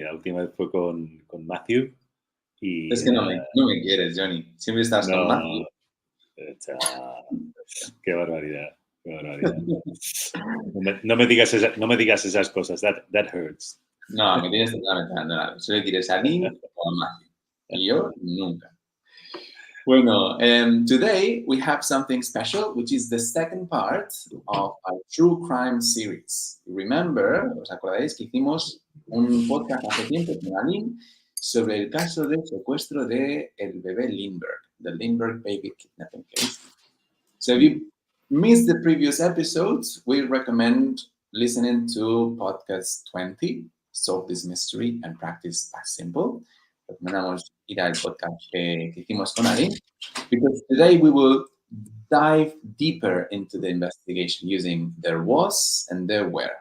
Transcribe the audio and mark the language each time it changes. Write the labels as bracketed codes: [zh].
[es] La última vez fue con Matthew y Es que no me quieres, Johnny. Siempre estás con Matthew. no, qué barbaridad. No me digas esas cosas. [en] That hurts. [es] No, me tienes totalmente abandonado. Solo quieres a mí o a Matthew. Y yo nunca. [en] Bueno, today we have something special, which is the second part of our true crime series. Remember, [es] ¿os acordáis que hicimos un podcast hace tiempo con Aline sobre el caso del secuestro del bebé Lindbergh, [en] the Lindbergh baby kidnapping case? So if you missed the previous episodes, we recommend listening to podcast 20, Solve This Mystery and Practice Past Simple. [es] Recomendamos ir al podcast que hicimos con Aline, [en] because today we will dive deeper into the investigation using there was and there were.